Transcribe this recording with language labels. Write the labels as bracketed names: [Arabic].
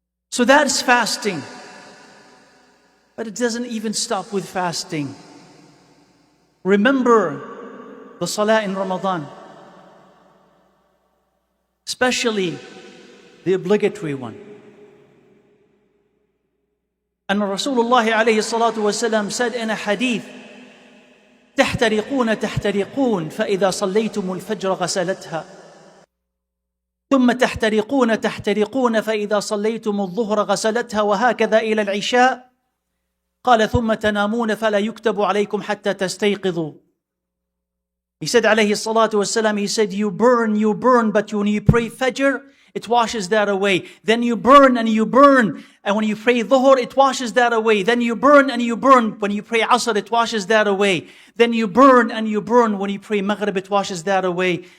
[English] So that's fasting. But it doesn't even stop with fasting. Remember the salah in Ramadan, especially the obligatory one. And Rasulullah alayhi salatu wasalam said in a hadith, [Arabic] تحترقون تحترقون فإذا صليتم الفجر غسلتها ثم تحترقون تحترقون فإذا صليتم الظهر غسلتها وهكذا إلى العشاء قال ثم تنامون فلا يكتب عليكم حتى تستيقظوا. [English] He said alayhi salatu wasalam, he said, you burn, but when you pray Fajr, it washes that away. Then you burn and you burn. And when you pray Dhuhr, it washes that away. Then you burn and you burn. When you pray Asr, it washes that away. Then you burn and you burn. When you pray Maghrib, it washes that away.